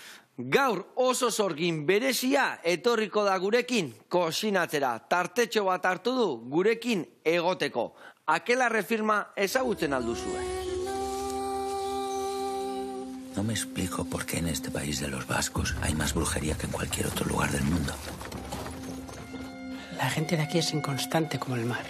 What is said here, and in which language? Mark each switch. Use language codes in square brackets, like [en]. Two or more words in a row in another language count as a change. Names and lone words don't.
[eu] Gaur oso sorgin berezia etorriko da gurekin kosinatzera. Tartetxo bat hartu du gurekin egoteko. Akelarre firma ezagutzen alduzue. [es] No me explico por qué en este país de los vascos hay más brujería que en cualquier otro lugar del mundo. La gente de aquí es inconstante como el mar.